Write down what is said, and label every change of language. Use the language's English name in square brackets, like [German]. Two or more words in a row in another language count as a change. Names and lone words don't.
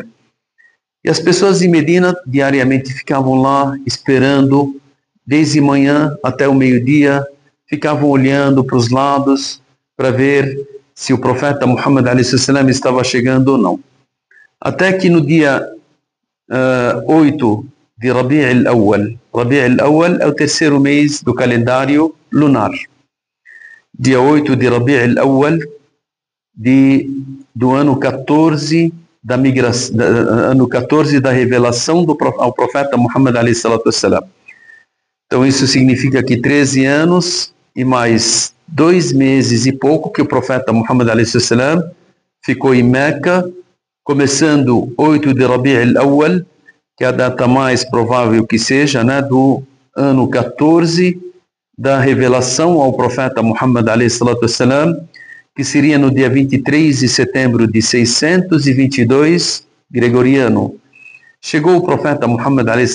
[Portuguese] E as pessoas de Medina diariamente ficavam lá esperando, desde manhã até o meio-dia, ficavam olhando para os lados para ver se o profeta Muhammad a.s. estava chegando ou não. Até que no dia 8 de Rabi' al-Awwal. Rabi' al-Awwal é o terceiro mês do calendário lunar. Dia 8 de Rabi' al-Awwal do ano 14 da migração, ano 14 da revelação ao profeta Muhammad a.s. Então isso significa que 13 anos e mais 2 meses e pouco que o profeta Muhammad a.s. ficou em Meca, começando 8 de Rabi' al-Awwal, que é a data mais provável que seja, né, do ano 14 da revelação ao profeta Muhammad a.s., que seria no dia 23 de setembro de 622 gregoriano. Chegou o profeta Muhammad a.s.